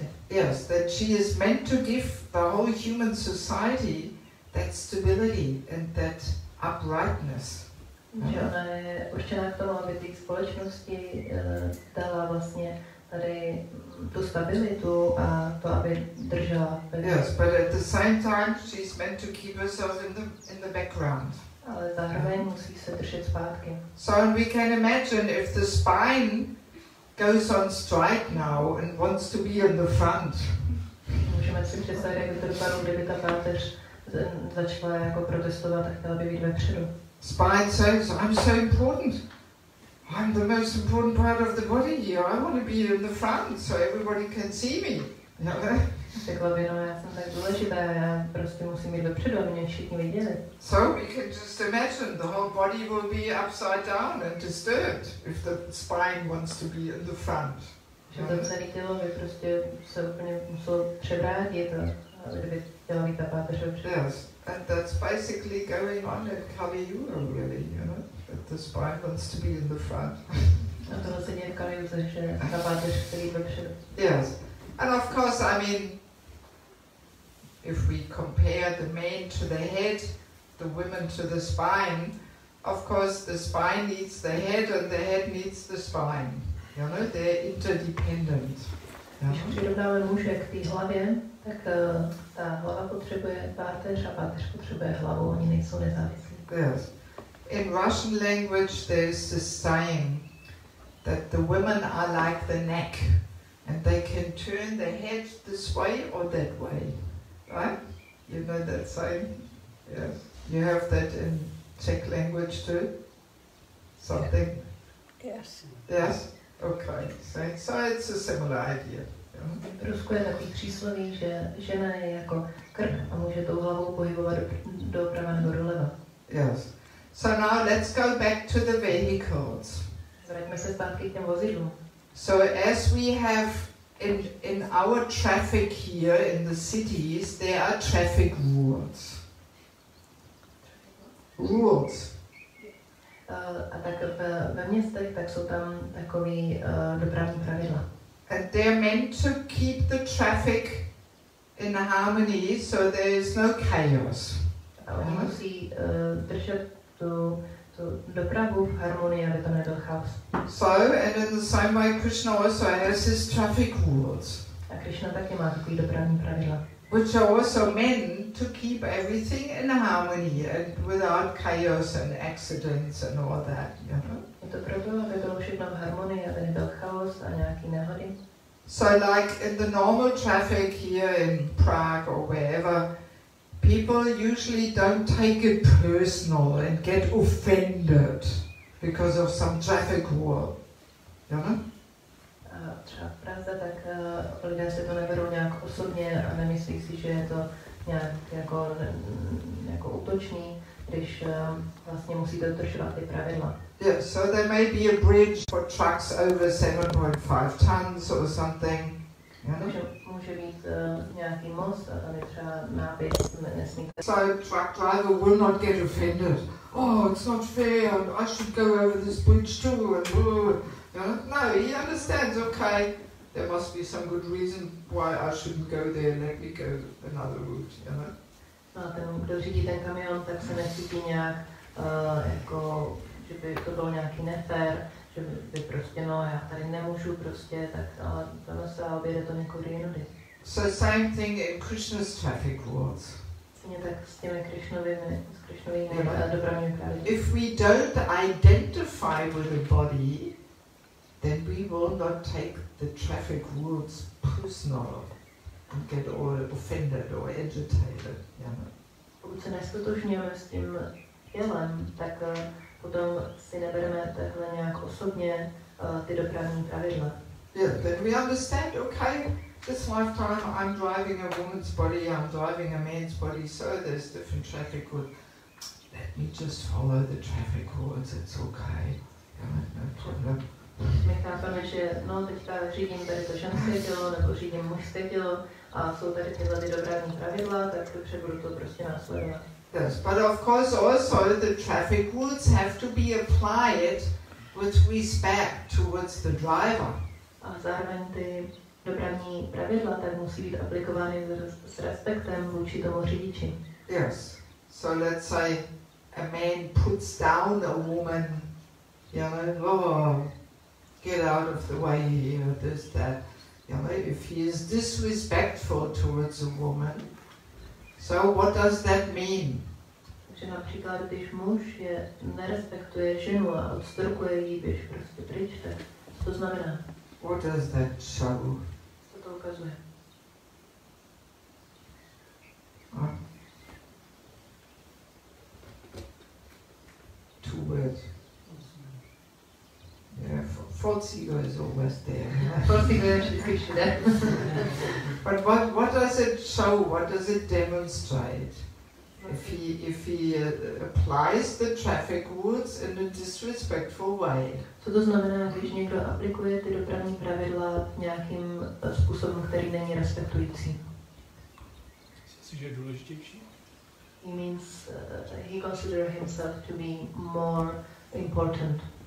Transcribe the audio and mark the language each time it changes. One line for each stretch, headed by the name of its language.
English: Yes, that she is meant to give the whole human society that stability and that uprightness.
Czech: Že ona je určená k tomu, aby té společnosti dala vlastně tady tu stabilitu a to, aby držela.
English: Yes, but at the same time she's meant to keep herself in the background.
Czech: Ale zároveň musí se držet zpátky.
English: So we can imagine if the spine goes on strike now and wants to be in the front.
Czech: Můžeme si představit, jak by to dopadlo, kdyby ta páteř začala jako protestovat a chtěla by být vepředu.
English: Spine says, I'm so important. I'm the most important part of the body here. I want to be in the front so everybody can see me.
Czech: Řekla by, no já jsem tak důležitá, já prostě musím být vepředu, aby mě všichni viděli.
English: So we can just imagine the whole body will be upside down and disturbed if the spine wants to be in the front.
Czech: Že to celé tělo by prostě se úplně muselo převrátit, kdyby chtěla být ta páteř vepředu.
English: Yes, and that's basically going on in Kali Yuga, really, you know, that the spine wants to be in the front.
Czech: A to vlastně je v Kali Yuze, že ta páteř chce být vepředu.
English: Yes, and of course, I mean, if we compare the mane to the head, the women to the spine, of course the spine needs the head and the head needs the spine. You know, they're interdependent.
Czech: Když přirovnáme muže k té hlavě, tak ta hlava potřebuje páteř a páteř potřebuje hlavu, oni nejsou nezávislí.
English: Yes. In Russian language there is this saying that the women are like the neck and they can turn the head this way or that way. Right? You know that saying? Yes. You have that in Czech language too? Something? Yes. Yes? Okay. So it's a similar idea.
Czech: V Rusku je takový přísloví, že žena je jako krk a může tou hlavou pohybovat doprava nebo doleva.
English: Yes. So now let's go back to the vehicles.
Czech: Vraťme se zpátky k těm vozidlům.
English: So as we have in our traffic here in the cities, there are traffic rules. Rules.
Czech: A tak ve městech tak jsou tam takový dopravní pravidla.
English: And they're meant to keep the traffic in harmony so there is no chaos.
Czech: A oni musí držet tu dopravu v harmonii, aby to nebyl chaos.
English: So, and in the same way Krishna also has his traffic rules.
Czech: A Krishna taky má takový dopravní pravidla.
English: Which are also meant to keep everything in harmony and without chaos and accidents and all that, you know.
Czech: Je to proto, aby bylo všechno v harmonii, aby nebyl chaos a nějaký nehody.
English: So like in the normal traffic here in Prague or wherever, people usually don't take it personal and get offended because of some traffic rule, you know?
Czech: A třeba v Praze, tak lidé si to neberou nějak osobně a nemyslí si, že je to nějak jako útočný, když vlastně musíte dodržovat ty pravidla.
English: Yeah, so there may be a bridge for trucks over 7.5 tons or something. You know?
Czech: Může být nějaký most a tam je třeba nápis, nesmíte.
English: So truck driver will not get offended. Oh, it's not fair, and I should go over this bridge too, and you know? No, he understands. Okay, there must be some good reason why I shouldn't go there. Let me go another route. You know?
Czech: No a ten, kdo řídí ten kamion, tak se necítí nějak jako, že by to bylo nějaký nefér, že by prostě, no já tady nemůžu prostě, tak ale tam se objede to někoho jinudy.
English: So same thing in Krishna's traffic rules.
Czech: Stejně tak s těmi Krišnovými dopravními pravidly.
English: If we don't identify with the body, then we will not take the traffic rules personal and get all offended or agitated. You know?
Czech: Pokud se nestotožňujeme s tím tělem, tak potom si nebereme takhle nějak osobně ty dopravní pravidla.
English: Yeah, then we understand, okay, this lifetime I'm driving a woman's body, I'm driving a man's body, so there's different traffic rules. Let me just follow the traffic rules, it's okay. No problem.
Czech: My chápeme, že no teďka řídím tady to ženské tělo, nebo řídím mužské tělo a jsou tady tyhle ty dopravní pravidla, tak dobře budu to prostě následovat.
English: Yes, but of course also the traffic rules have to be applied with respect towards the driver.
Czech: A zároveň ty dopravní pravidla tak musí být aplikovány s respektem vůči tomu řidiči.
English: Yes, so let's say a man puts down a woman, you know, oh, get out of the way here, this, that. You know, if he is disrespectful towards a woman, so what does that mean?
Czech: Takže například, když muž nerespektuje ženu a odstrkuje jí, běž prostě pryč, tak to znamená.
English: What does that show?
Czech: Co to ukazuje?
English: Two words. Yeah, false ego is always there.
Czech: False ego je vždycky všude.
English: But what does it show? What does it demonstrate? If he applies the traffic rules in a disrespectful way.
Czech: Co to znamená, když někdo aplikuje ty dopravní pravidla nějakým způsobem, který není respektující? Myslíš, že je důležitější?
English: He means he considers himself to be more important.